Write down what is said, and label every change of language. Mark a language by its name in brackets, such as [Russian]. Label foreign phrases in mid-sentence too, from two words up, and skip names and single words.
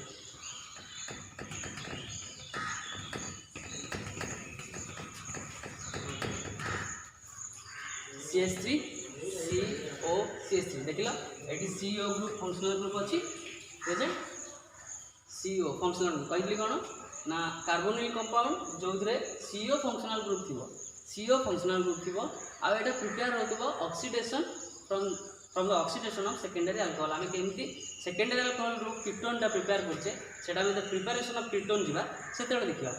[Odia] CH3 CO CH3 देखिला एटी CO ग्रुप [English] functional group [Odia] ଅଛି [English] present CO functional group [Odia] କହିଲି କଣ ନା [English] carbonyl compound [Odia] ଯୋ ରେ [English] CO functional group [Odia] ଥିବ [English] CO functional group [Odia] ଥିବ ଆ ଏଟା ପ୍ରିପେୟର ହେବ ଅକ୍ସିଡେସନ [English] from the oxidation of secondary alcohol [Odia] ଆମ କେମିତି [English] secondary alcohol [Odia] ଗ୍ରୁପ କିଟୋନ ଟା ପ୍ରିପେୟର କରୁଛେ ସେଟା ମେଁ [English] preparation of ketone [Odia] ଯିବା ସେତେ ଦେଖିବା।